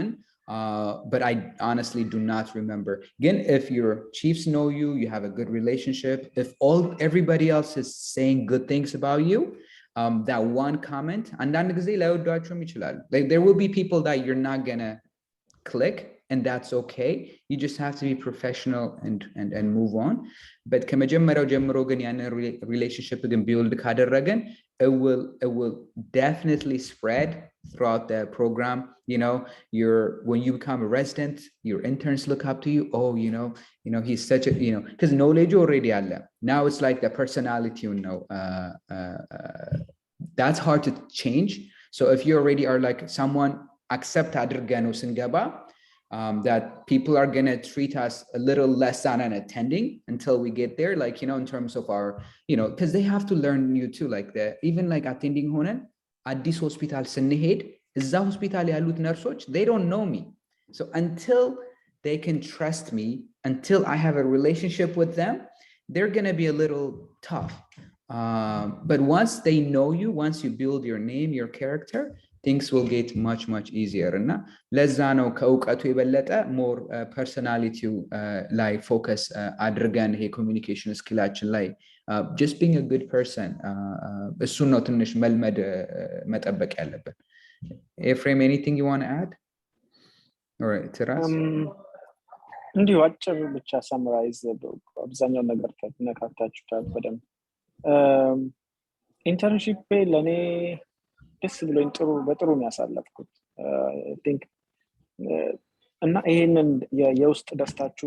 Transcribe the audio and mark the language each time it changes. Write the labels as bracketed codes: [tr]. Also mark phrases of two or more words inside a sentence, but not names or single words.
[en] But I honestly do not remember. Again, if your chiefs know you, you have a good relationship. If everybody else is saying good things about you, that one comment, like, there will be people that you're not gonna click, and that's okay. You just have to be professional and move on. [am] But ከመጀመሪያው ጀምሮ ግን ያንን relationship ግን build ካደረገን, [en] it will definitely spread throughout the program. You know, when you become a resident, your interns look up to you. Oh, you know, he's such a, you know, because knowledge already አለ. Now it's like the personality, you know, that's hard to change. So if you already are like someone accept [am] አድርገን ነው ስንገባ, [en] that people are going to treat us a little less on an attending until we get there, like, you know, in terms of our, you know, because they have to learn you too, like even like attending honen addis hospital [am] ስንሄድ እዛ [en] hospital ያሉት nurses, they don't know me. So until they can trust me, until I have a relationship with them, they're going to be a little tough. But once they know you, once you build your name, your character, things will get much easier. [am] እና ለዛ ነው ከእውቀቱ የበለጠ [en] more personality [am] ላይ focus አድርገን ይሄ communication ስኪላችን ላይ [en] just being a good person, [am] እሱን ነው ትንሽ መልመድ መጠበቅ ያለብን። [en] Ephrem, anything you want to add? All right, Terhas? [am] እንዲሁ አጭር ብቻ ሳምራይዝ አብዛኛው ነገር ተነካክታችሁታል በደንብ። ኢንተርንሺፕ ለኔ ደስ ብሎኝ በጥሩ ነው ያሳለፍኩት። [en] I think [am] እና ይሄንን የውስጥ ደስታችሁን